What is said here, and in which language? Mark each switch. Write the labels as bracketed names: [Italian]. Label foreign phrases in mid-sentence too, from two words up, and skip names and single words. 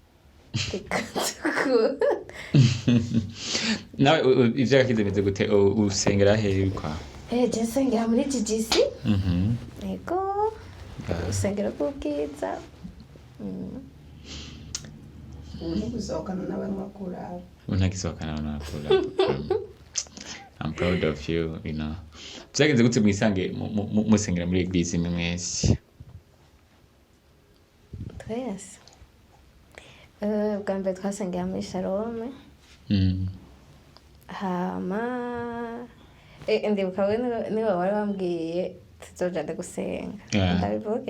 [Rundi] nawe ivyo gakize bimeze gute usengera hehe kwa je nsengera muri GGC yego usengera bw'ubwiza ntibisohokana n'abanywa kurabu ntagisohokana n'abanywa kurabu [English] I'm proud of you, you know. [Rundi] Byagenze gute mwisange musengera muri eglise imwe mwese? twese bwa mbere twasengera muri Shalom hama ndibuka we niwe wari wambwiye tuzojana gusenga ndabivuge